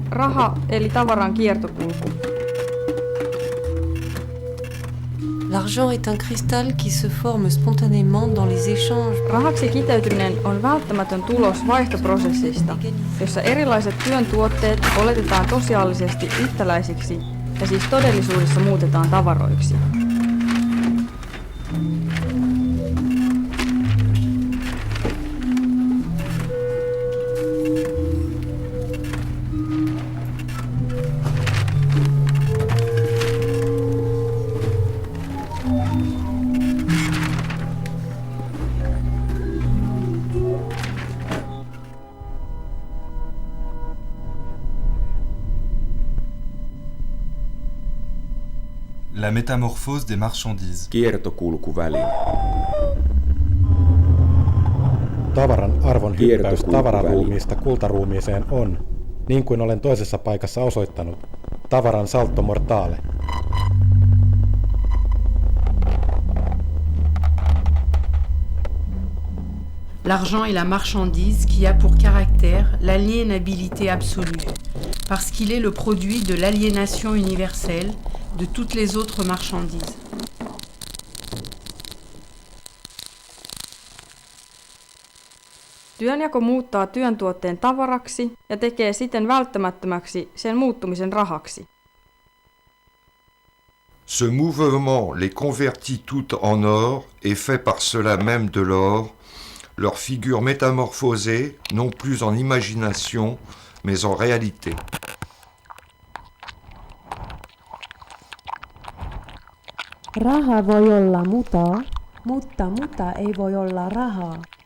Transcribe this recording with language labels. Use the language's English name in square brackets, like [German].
[Finnish] Raha eli tavaran kiertokulku. [French] L'argent est un cristal qui se forme spontanément dans les échanges. [Finnish] Rahaksi kiteytyminen on välttämätön tulos vaihtoprosessista, jossa erilaiset työn tuotteet oletetaan tosiaalisesti yhtäläisiksi ja siis todellisuudessa muutetaan tavaroiksi. [French] La métamorphose des marchandises. [Finnish] Kiertokulkuväline. Tavaran arvon hyppäys tavararuumiista kultaruumiiseen on, niin kuin olen toisessa paikassa osoittanut, tavaran salto mortale. [French] L'argent est la marchandise qui a pour caractère l'aliénabilité absolue, parce qu'il est le produit de l'aliénation universelle de toutes les autres marchandises. [Finnish] Työnjako muuttaa työn tuotteen tavaraksi ja tekee siten välttämättömäksi sen muuttumisen rahaksi. [French] Ce mouvement les convertit toutes en or et fait par cela même de l'or leur figure métamorphosée, non plus en imagination, mais en réalité. [Finnish] Raha voi olla mutaa, mutta muta ei voi olla rahaa.